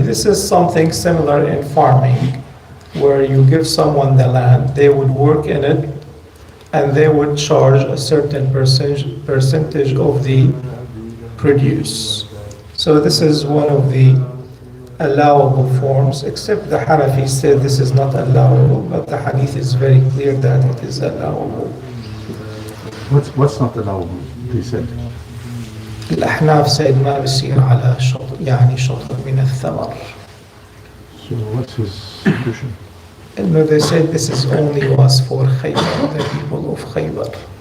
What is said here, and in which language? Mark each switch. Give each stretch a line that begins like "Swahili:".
English: This is something similar in farming, where you give someone the land, they would work in it, and they would charge a certain percentage of the produce. So this is one of the allowable forms, except the Hanafi said this is not allowable, but the hadith is very clear that it is allowable. What's not allowable, he said?
Arabic: الأحناف
English: said
Arabic: ما بيصير على شطر شطر من الثمر.
English: So what's his solution? No, they said this is only was for Khaybar, the people of Khaybar.